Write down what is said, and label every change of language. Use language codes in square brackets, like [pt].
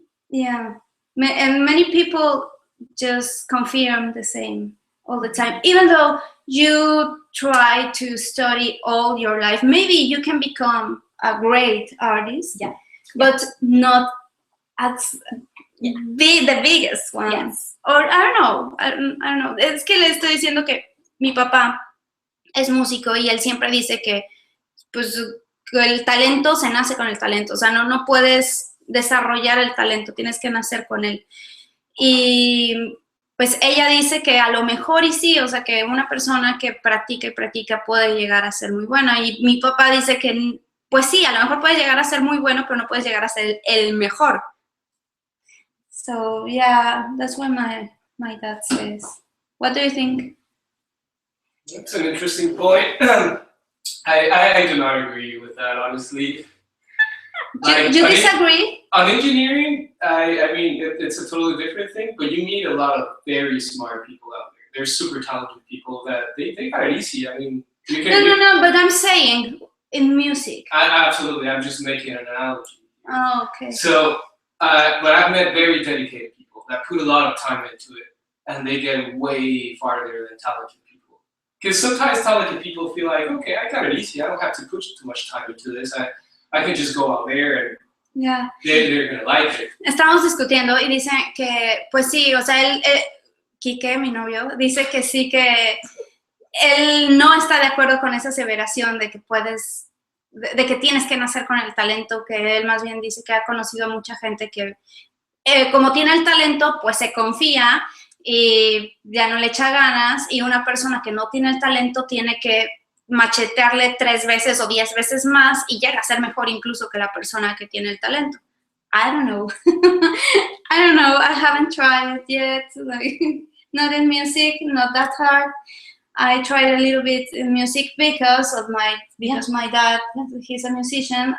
[en] Yeah, and many people just confirm the same all the time. Even though you try to study all your life, maybe you can become a great artist, but not as the biggest one. Yes. Or I don't know. [es] Es que le estoy diciendo que mi papá es músico y él siempre dice que, pues, que el talento se nace con el talento. O sea, no puedes desarrollar el talento, tienes que nacer con él. Y pues ella dice que a lo mejor y sí, o sea, que una persona que practica y practica puede llegar a ser muy buena. Y mi papá dice que, pues sí, a lo mejor puedes llegar a ser muy bueno, pero no puedes llegar a ser el mejor. [en] So, yeah, that's what my dad says. What do you think? That's an interesting point. I do not agree with that, honestly. Do you disagree? On engineering, I mean, it's a totally different thing, but you meet a lot of very smart people out there. There's super talented people that they got it easy. I mean, you can... No, but I'm saying in music. Absolutely, I'm just making an analogy. Oh, okay. So, but I've met very dedicated people that put a lot of time into it, and they get way farther than talented people. Because sometimes talented people feel like, okay, I got it easy. I don't have to put too much time into this. I can just go out there and they're gonna like it. [es] Estábamos discutiendo y dice que, pues sí, o sea, Quique, mi novio, dice que sí, que él no está de acuerdo con esa aseveración de que puedes de que tienes que nacer con el talento, que él más bien dice que ha conocido a mucha gente que como tiene el talento, pues se confía y ya no le echa ganas, y una persona que no tiene el talento tiene que machetearle 3 veces o 10 veces más y llega a ser mejor incluso que la persona que tiene el talento. [en] I don't know. I don't know. I haven't tried yet. Like, not in music, not that hard. I tried a little bit in music because my dad, he's a musician.